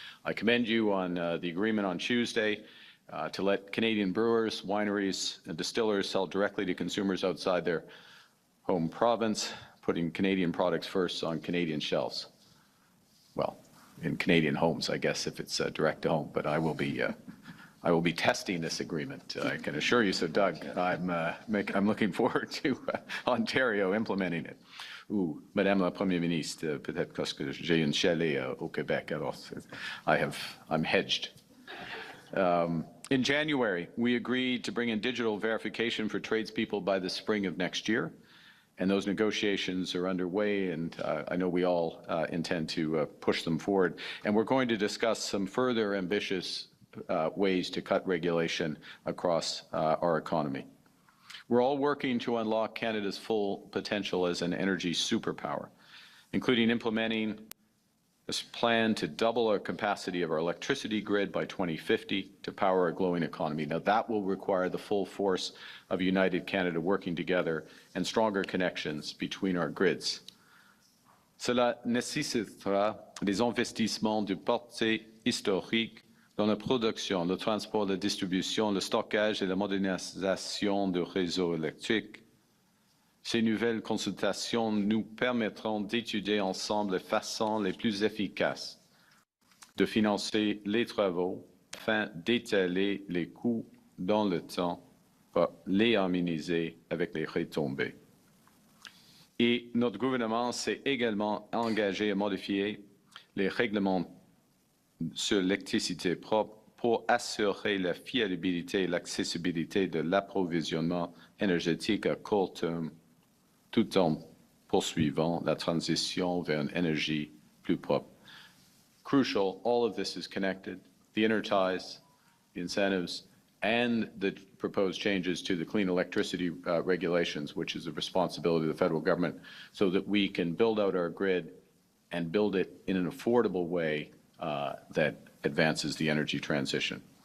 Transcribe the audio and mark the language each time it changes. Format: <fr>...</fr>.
<en>I commend you on the agreement on Tuesday to let Canadian brewers, wineries, and distillers sell directly to consumers outside their home province, putting Canadian products first on Canadian shelves. Well, in Canadian homes, I guess, if it's direct to home, but I will be testing this agreement. I can assure you. So, Doug, I'm looking forward to Ontario implementing it.</en> <fr>Ou, Madame la Première Ministre, peut-être parce que j'ai un chalet au Québec, alors</fr> <en>I'm hedged. In January, we agreed to bring in digital verification for tradespeople by the spring of next year. And those negotiations are underway, and I know we all intend to push them forward. And we're going to discuss some further ambitious ways to cut regulation across our economy. We're all working to unlock Canada's full potential as an energy superpower, including implementing this plan to double our capacity of our electricity grid by 2050 to power a glowing economy. Now, that will require the full force of United Canada working together and stronger connections between our grids.</en> <fr>Cela nécessitera des investissements de portée historique dans la production, le transport, la distribution, le stockage et la modernisation du réseau électrique. Ces nouvelles consultations nous permettront d'étudier ensemble les façons les plus efficaces de financer les travaux afin d'étaler les coûts dans le temps pour les harmoniser avec les retombées. Et notre gouvernement s'est également engagé à modifier les règlements sur l'électricité propre pour assurer la fiabilité et l'accessibilité de l'approvisionnement énergétique à court terme, tout en poursuivant la transition vers une énergie plus propre.</fr> <en>Crucial, all of this is connected. The interties, the incentives, and the proposed changes to the clean electricity regulations, which is the responsibility of the federal government, so that we can build out our grid and build it in an affordable way that advances the energy transition.</en>